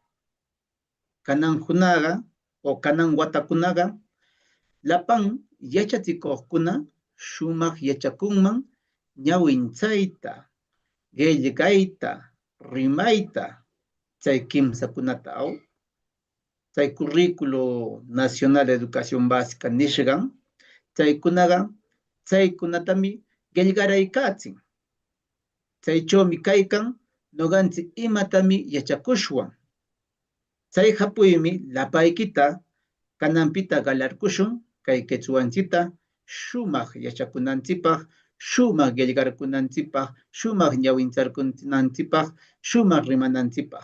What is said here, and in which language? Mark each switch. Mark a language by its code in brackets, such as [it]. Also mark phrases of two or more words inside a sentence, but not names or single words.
[qu] kanan hunaga, o kanan watakunaga, lapan yachachikoqkuna, shumaq yachakunman, ñawinchayta, qillqayta, rimayta, chay kimsakunata aw, chay [es] currículo nacional de educación básica [qu] nishgan, chaykunaga, chaykunatami qillqaraykachin. Chaychomi kaykan, noganchik imatami yachakushwan. Chay hapuymi lapaykita, kananpita galarkushun, kay quechuancita, shumaq yachakunanchipaq, shumaq qillqarkunanchipaq, shumaq ñawincharkunanchipaq, shumaq rimananchipaq.